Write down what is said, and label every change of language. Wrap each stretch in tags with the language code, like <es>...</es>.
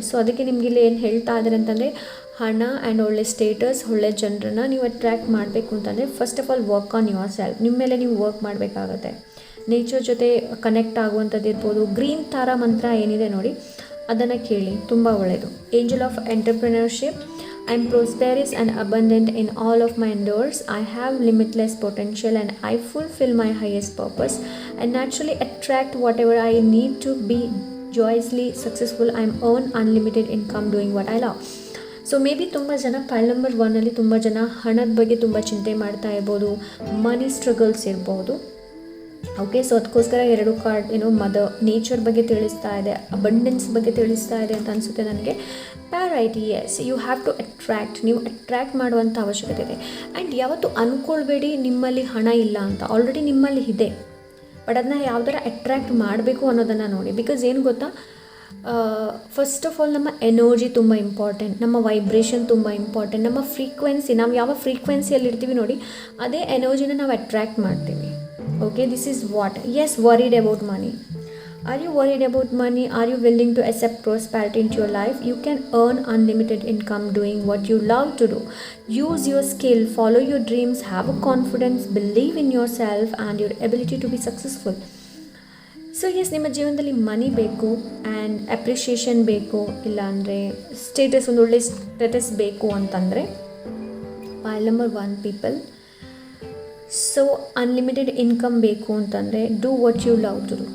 <kn>So ಅದಕ್ಕೆ ನಿಮಗಿಲ್ಲಿ ಏನು ಹೇಳ್ತಾ ಇದ್ದಾರೆ ಅಂತಂದರೆ, ಹಣ ಆ್ಯಂಡ್ ಒಳ್ಳೆ ಸ್ಟೇಟಸ್, ಒಳ್ಳೆ ಜನರನ್ನ ನೀವು ಅಟ್ರ್ಯಾಕ್ಟ್ ಮಾಡಬೇಕು ಅಂತಂದರೆ</kn> <en>First of all work on yourself.</en> <kn>ನಿಮ್ಮ ಮೇಲೆ ನೀವು ವರ್ಕ್ ಮಾಡಬೇಕಾಗತ್ತೆ. ನೇಚರ್ ಜೊತೆ ಕನೆಕ್ಟ್ ಆಗುವಂಥದ್ದು ಇರ್ಬೋದು. ಗ್ರೀನ್ ತಾರಾ ಮಂತ್ರ ಏನಿದೆ ನೋಡಿ, ಅದನ್ನು ಕೇಳಿ, ತುಂಬ ಒಳ್ಳೆಯದು.</kn> <en>Angel of entrepreneurship. I am prosperous and abundant in all of my endeavors. I have limitless potential and I fulfill my highest purpose and naturally attract whatever I need to be joyously successful. I am earn unlimited income doing what I love.</en> <kn>So may be ತುಂಬ ಜನ ಪೈಲ್ number 1 ತುಂಬ ಜನ ಹಣದ ಬಗ್ಗೆ ತುಂಬ ಚಿಂತೆ ಮಾಡ್ತಾ ಇರ್ಬೋದು, ಮನಿ ಸ್ಟ್ರಗಲ್ಸ್ ಇರ್ಬೋದು. ಓಕೆ, ಸೊ ಅದಕ್ಕೋಸ್ಕರ ಎರಡು ಕಾರ್ಡ್ ಮದರ್ ನೇಚರ್ ಬಗ್ಗೆ ತಿಳಿಸ್ತಾ ಇದೆ, ಅಬಂಡೆನ್ಸ್ ಬಗ್ಗೆ ತಿಳಿಸ್ತಾ ಇದೆ ಅಂತ ಅನಿಸುತ್ತೆ ನನಗೆ.</kn> <en>ಪ್ಯಾರೈಟ್, yes, you have to attract.</en> <kn>ನೀವು ಅಟ್ರ್ಯಾಕ್ಟ್ ಮಾಡುವಂಥ ಅವಶ್ಯಕತೆ ಇದೆ. ಆ್ಯಂಡ್ ಯಾವತ್ತೂ ಅಂದ್ಕೊಳ್ಬೇಡಿ ನಿಮ್ಮಲ್ಲಿ ಹಣ ಇಲ್ಲ ಅಂತ. ಆಲ್ರೆಡಿ ನಿಮ್ಮಲ್ಲಿ ಇದೆ, ಬಟ್ ಅದನ್ನ ಯಾವ ಥರ ಅಟ್ರ್ಯಾಕ್ಟ್ ಮಾಡಬೇಕು ಅನ್ನೋದನ್ನು ನೋಡಿ. ಬಿಕಾಸ್ ಏನು ಗೊತ್ತಾ, ಫಸ್ಟ್ ಆಫ್ ಆಲ್ ನಮ್ಮ ಎನರ್ಜಿ ತುಂಬ ಇಂಪಾರ್ಟೆಂಟ್, ನಮ್ಮ ವೈಬ್ರೇಷನ್ ತುಂಬ ಇಂಪಾರ್ಟೆಂಟ್, ನಮ್ಮ ಫ್ರೀಕ್ವೆನ್ಸಿ, ನಾವು ಯಾವ ಫ್ರೀಕ್ವೆನ್ಸಿಯಲ್ಲಿ ಇರ್ತೀವಿ ನೋಡಿ, ಅದೇ ಎನರ್ಜಿನ ನಾವು ಅಟ್ರ್ಯಾಕ್ಟ್ ಮಾಡ್ತೀವಿ.</kn> <en>Okay, this is what. Yes, worried about money. Are you worried about money? Are you willing to accept prosperity into your life? You can earn unlimited income doing what you love to do. Use your skill, follow your dreams, have a confidence, believe in yourself and your ability to be successful.</en> <kn>So S, ನಿಮ್ಮ ಜೀವನದಲ್ಲಿ ಮನಿ ಬೇಕು and appreciation ಬೇಕು, ಇಲ್ಲಾಂದರೆ status, ಒಂದು ಒಳ್ಳೆ status ಬೇಕು ಅಂತಂದರೆ point number 1 people. So unlimited income ಬೇಕು ಅಂತಂದರೆ</kn> <en>Do what you love to do.</en>